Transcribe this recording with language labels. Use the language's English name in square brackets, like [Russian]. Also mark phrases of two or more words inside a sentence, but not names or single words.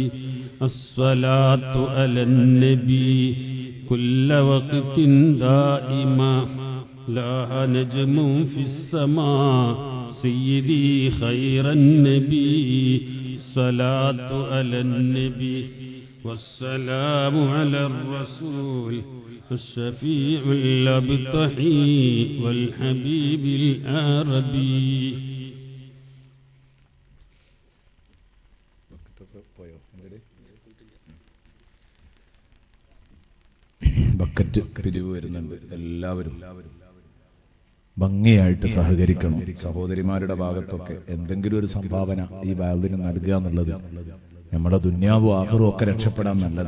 [Arabic] الصلاة على النبي كل وقت دائما لا نجم في السماء سيدي خير النبي الصلاة على النبي والسلام على الرسول الشفيع الأبطحي والحبيب الأربي [Malayalam] ബക്കറ്റ് പിരിവ് വരുന്നുണ്ട്. എല്ലാവരും ഭംഗിയായിട്ട് സഹകരിക്കണം. സഹോദരിമാരുടെ ഭാഗത്തൊക്കെ എന്തെങ്കിലും ഒരു സംഭാവന ഈ വാൽവിന് നൽകുക എന്നുള്ളത് നമ്മുടെ ദുന്യാവും ആഖിറും ഒക്കെ രക്ഷപ്പെടാൻ നല്ലതാ.